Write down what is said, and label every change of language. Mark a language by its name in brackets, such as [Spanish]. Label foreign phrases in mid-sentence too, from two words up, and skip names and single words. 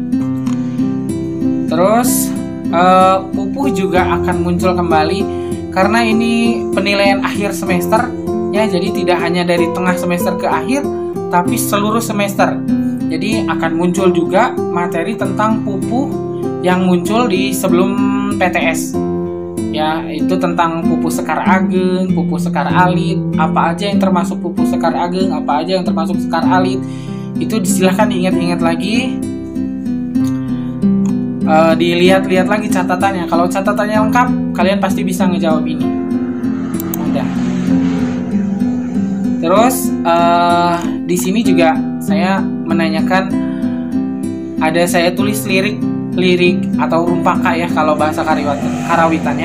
[Indonesian] Terus pupuh juga akan muncul kembali karena ini penilaian akhir semester ya, jadi tidak hanya dari tengah semester ke akhir tapi seluruh semester. Jadi akan muncul juga materi tentang pupuh yang muncul di sebelum PTS ya, itu tentang pupuh sekar ageng, pupuh sekar alit, apa aja yang termasuk pupuh sekar ageng, apa aja yang termasuk sekar alit. Itu silahkan diingat-ingat lagi, dilihat-lihat lagi catatannya. Kalau catatannya lengkap, kalian pasti bisa ngejawab ini. Udah. Terus di sini juga saya menanyakan, ada saya tulis lirik atau rumpaka ya kalau bahasa karawitannya.